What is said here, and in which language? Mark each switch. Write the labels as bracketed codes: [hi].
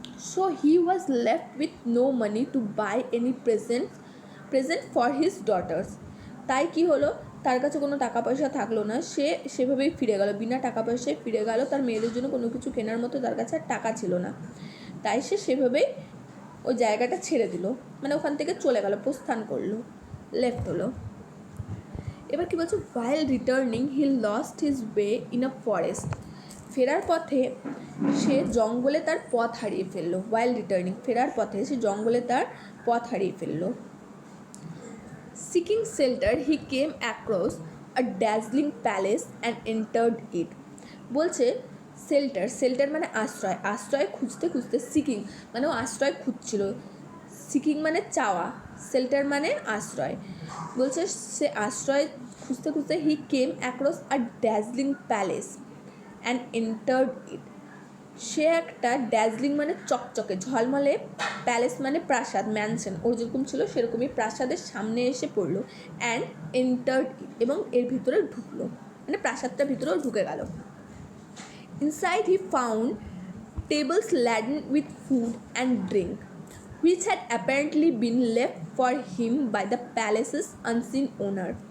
[en] so he was left with no money to buy any present for his daughters, [bn] তাই কি হলো, তার কাছে কোনো টাকা পয়সা থাকলো না, সে সেভাবেই ফিরে গেল, বিনা টাকা পয়সায় ফিরে গেল, তার মেয়েদের জন্য কোনো কিছু কেনার মতো তার কাছে আর টাকা ছিল না, তাই সে সেভাবেই ওই জায়গাটা ছেড়ে দিল, মানে ওখান থেকে চলে গেল, প্রস্থান করলো, লেফট হলো। এবার কি বলছে, [en] while returning he lost his way in a forest, [bn] ফেরার পথে সে জঙ্গলে তার পথ হারিয়ে ফেললো, [en] while returning, [bn] ফেরার পথে সে জঙ্গলে তার পথ হারিয়ে ফেললো। [en] Seeking shelter, he came across a dazzling palace and entered it. [bn] বলছে শেল্টার মানে আশ্রয়, আশ্রয় খুঁজতে খুঁজতে, সিকিং মানে ও আশ্রয় খুঁজছিল, সিকিং মানে চাওয়া, শেল্টার মানে আশ্রয়, বলছে সে আশ্রয় খুঁজতে খুঁজতে [en] he came across a dazzling palace and entered it, [bn] সে একটা ড্যাজলিং মানে চকচকে ঝলমলে, প্যালেস মানে প্রাসাদ, ম্যানশন, ওর যেরকম ছিল সেরকমই প্রাসাদের সামনে এসে পড়লো, [en] and entered it, [bn] এবং এর ভিতরে ঢুকলো, মানে প্রাসাদটার ভিতরেও ঢুকে গেল। [en] Inside he found tables laden with food and drink, which had apparently been left for him by the palace's unseen owner.